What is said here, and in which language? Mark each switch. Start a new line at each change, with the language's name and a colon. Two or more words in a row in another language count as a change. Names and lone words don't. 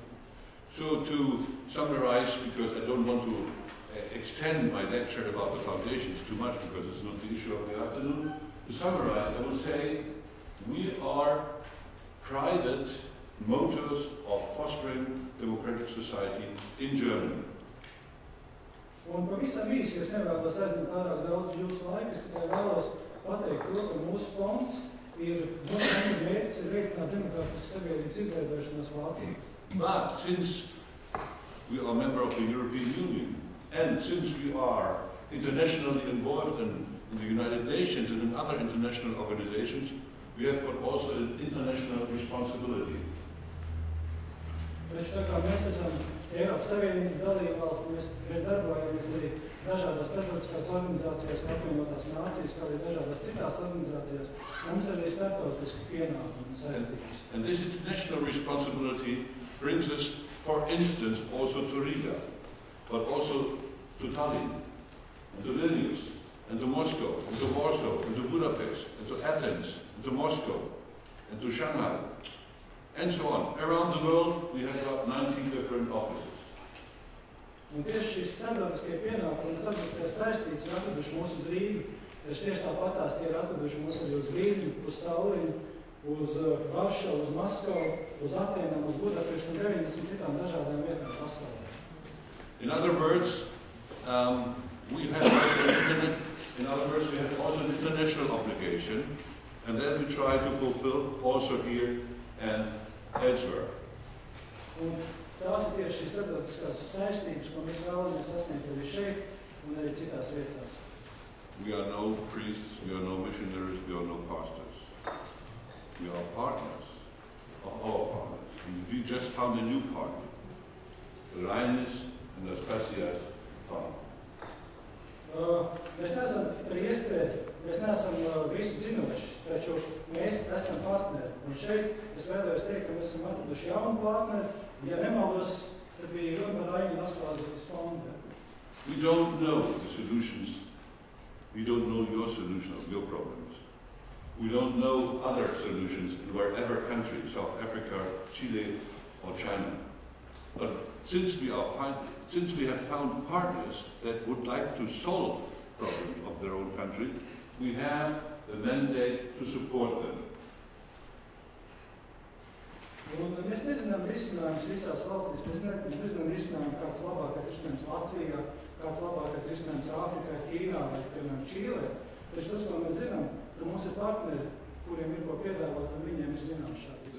English: So to summarize, because I don't want to extend my lecture about the foundations too much because it's not the issue of the afternoon, to summarize, I would say we are private motors of fostering democratic society in Germany.
Latvian: Un pavisam īsi, es nevēlos aizņemt pārāk daudz jūsu laiku, es tikai vēlos pateikt to, ka mūsu fonds ir mūsu mērķis ir veicināt demokrātiskas sabiedrības izveidošanos Vācijā.
English: But since we are a member of the European Union, and since we are internationally involved in the United Nations and in other international organizations, we have got also an international responsibility.
Latvian: Taču tā kā mēs esam Eiropas Savienības dalībvalsts, mēs darbojamies arī dažādās starptautiskās organizācijās, kā apvienotās nācijas, kā arī dažādās citās organizācijās. Mums arī starptautiski pienākumi un saistības.
English: And this international responsibility brings us, for instance, also to Riga, but also to Tallinn, and to Vilnius, and to Moscow, and to Warsaw, and to Budapest, and to Athens, and to Moscow, and to Shanghai, and so on. Around the world, we have got 19 different offices.
Latvian: Un tieši šīs starptautiskie pienākumi un starptautiskās saistības ir atraduši mūs uz Rīgu. Tieši tāpatās tie ir atraduši mūs arī uz Rīgu, uz Tallinu, uz Varšavu, uz Maskavu, uz Atēnām, uz Budapestu un 90 citām dažādām vietām pasaulē.
English: In other words, we have also an international obligation, and then we try to fulfill also here and elsewhere.
Latvian: Un tās ir tieši šīs starptautiskās saistības, ko mēs vēlamies sasniegt arī šeit un arī citās vietās.
English: We are no priests, we are no missionaries, we are no pastors. We are partners of our partners. We just found a new partner, the Rheinis and the Spasias Fund.
Latvian: Mēs neesam priesteri mēs neesam visu zinoši, taču mēs esam partneri. Un šeit es vēlējos teikt, ka mēs esam atraduši jaunu partneri. Ja nemaldos, tad bija runa par Raini Nasklāzības fondu.
English: We don't know the solutions. We don't know your solution of your problems. We don't know other solutions in wherever country, South Africa, Chile, or China. But since we have found partners that would like to solve problems of their own country, we have the mandate to support them.
Latvian: Un mēs nezinām risinājumus visās valstīs. Mēs nezinām risinājumu, kāds labākais risinājums Latvijā, kāds labākais risinājums Āfrikā, Ķīnā vai, piemēram, Čīlē. Taču tas, ko mēs zinām, ka mums ir partneri, kuriem ir ko piedāvāt, un viņiem ir zināšanas.